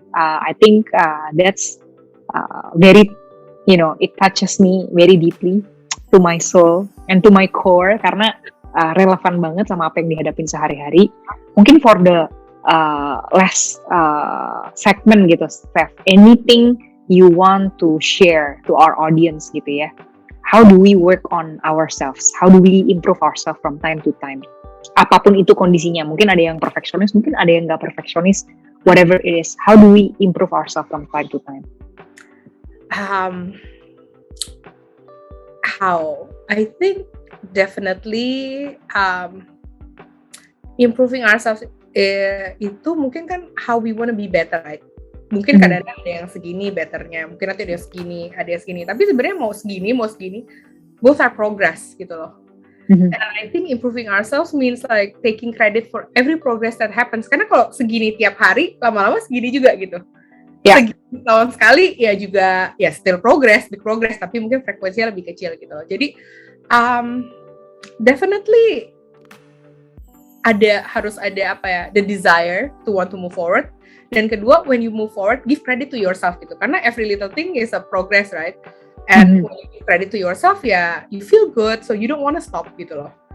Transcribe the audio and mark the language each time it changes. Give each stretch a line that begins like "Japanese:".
English: I think that's very, you know, it touches me very deeply to my soul and to my core,
Indonesian: karena relevan banget sama apa yang dihadapin sehari-hari. Mungkin
English: for the last segment gitu, Steph, anything you want to share to our audience
Indonesian: gitu ya?
English: How do we work on ourselves? How do we improve ourselves from time to time?
Indonesian: Apapun itu kondisinya, mungkin ada yang perfeksionis, mungkin ada yang nggak perfeksionis,
English: whatever it is. How do we improve ourselves from time to time? How? I think definitely improving ourselves
Indonesian: itu mungkin kan
English: how we wanna be better, right?
Indonesian: Mungkin kadang-kadang ada yang segini betternya, mungkin nanti ada yang segini, tapi sebenarnya mau segini,
English: both are progress
Indonesian: gitu loh.
English: And I think improving ourselves means like taking credit for every progress that happens.
Indonesian: Karena kalau segini tiap hari, lama-lama segini juga gitu. Segini tahun sekali ya juga ya
English: still big progress,
Indonesian: tapi mungkin frekuensinya lebih kecil gitu loh. Jadi
English: definitely
Indonesian: harus ada
English: the desire to want to move forward.
Indonesian: Dan kedua,
English: when you move forward, give credit to yourself
Indonesian: gitu. Karena
English: every little thing is a progress, right? And when you give credit to yourself, ya you feel good, so you don't want to stop
Indonesian: gitu loh.